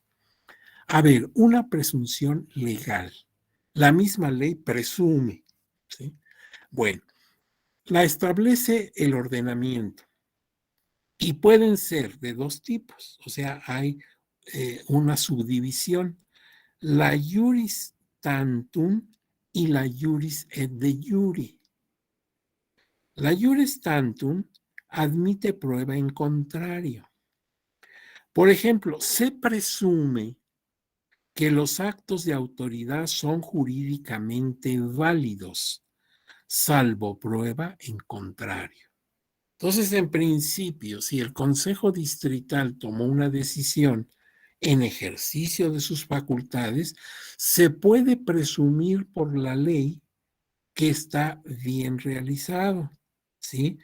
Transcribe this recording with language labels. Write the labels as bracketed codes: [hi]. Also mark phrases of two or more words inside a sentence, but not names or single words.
[es] A ver, una presunción legal. La misma ley presume, ¿sí? Bueno, la establece el ordenamiento. Y pueden ser de dos tipos, o sea, hay una subdivisión, la [la] juris tantum [es] y la [la] juris et de jure. [es] La [la] juris tantum [es] admite prueba en contrario. Por ejemplo, se presume que los actos de autoridad son jurídicamente válidos, salvo prueba en contrario. Entonces, en principio, si el Consejo Distrital tomó una decisión en ejercicio de sus facultades, se puede presumir por la ley que está bien realizado, ¿sí?